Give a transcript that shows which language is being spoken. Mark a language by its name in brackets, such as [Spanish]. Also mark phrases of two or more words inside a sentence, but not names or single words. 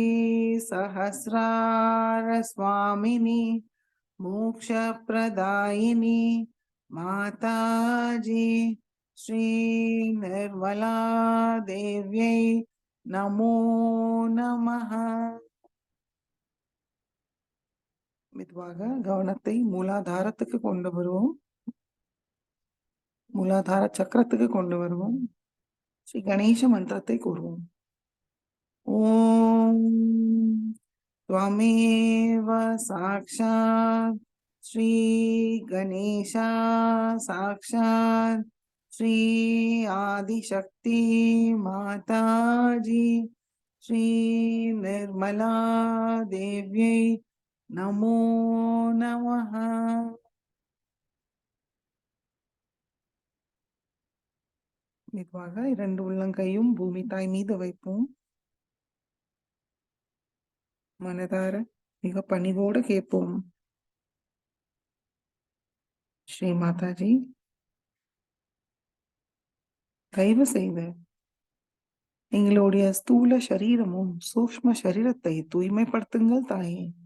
[Sanskrit] सहस्रार स्वामिनी मोक्षप्रदायिनी माताजी श्री निर्मला देव्यै नमो नमः। [Tamil] மெதுவாக கவனத்தை மூலாதாரத்துக்கு கொண்டு வருவோம். மூலாதார சக்கரத்துக்கு கொண்டு வருவோம். ஸ்ரீ கணேச மந்திரத்தை கூறுவோம். [Sanskrit] ஓம் त्वमेव साक्षात् श्री गणेशा साक्षात् श्री आदिशक्ति माताजी श्री निर्मला देव्यै नमो नमः। [Tamil] மெதுவாக 2 உள்ளங்கையும் பூமி தாய் மீது வைப்போம். மனதார மிக பணிவோடு கேட்போம். ஸ்ரீ மாதாஜி, தயவு செய்து எங்களுடைய ஸ்தூல சரீரமும் சூக்ஷ்ம சரீரத்தை தூய்மைப்படுத்துங்கள் தாயே.